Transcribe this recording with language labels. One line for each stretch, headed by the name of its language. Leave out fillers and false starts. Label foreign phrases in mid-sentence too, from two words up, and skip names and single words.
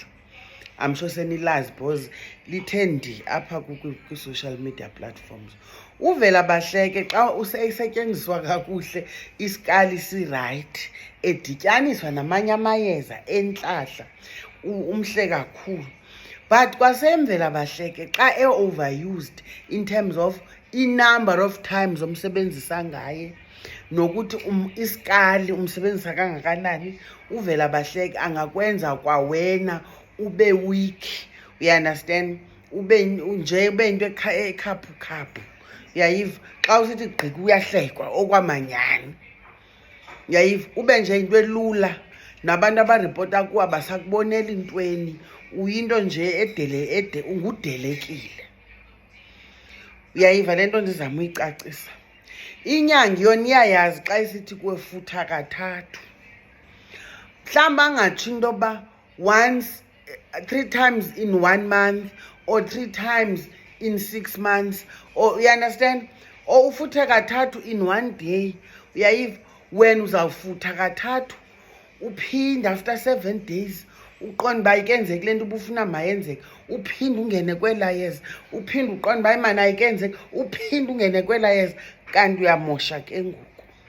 Xhosa: I'm sure senilazi because lithe ndi apha kwi-
English: social media platforms.
Xhosa: uVelabahleke xa usetyenziswa kakuhle, isikali si-right, edityaniswa namanye amayeza entlahla, umhle kakhulu. But kwasemVelabahleke xa
English: overused in terms of
Xhosa: i-number of times omsebenzisa ngaye, nokuthi isikali umsebenzisa kangakanani, uVelabahleke angakwenza kwawena ube weak.
English: You understand?
Xhosa: Ube nje ube into ekhaphu. Uyayiva? Xa usithi gqika uyahlekwa okwamanyani. Uyayiva? Ube nje into elula, nabantu abaripota kuwa basakubonela intweni, uyinto nje ungudelekile. Uyayiva le nto ndizama uyicacisa? Inyanga yona iyayazi xa isithi kuwe futha kathathu. Mhlawumbi angatsho into yoba
English: once, 3 times in 1 month or 3 times in 6 months, or you understand, or
Xhosa: ufuthe kathathu
English: in 1 day. Uyayiva?
Xhosa: Wena uzawufutha kathathu uphinde
English: after 7 days
Xhosa: uqonda uba ikenzeki le nto ubufuna mayenzeke, uphinde ungene kwela yeza, uphinde uqonda uba imana ayikenzeki, uphinde ungene kwela yeza, kanti uyamosha ke ngoku.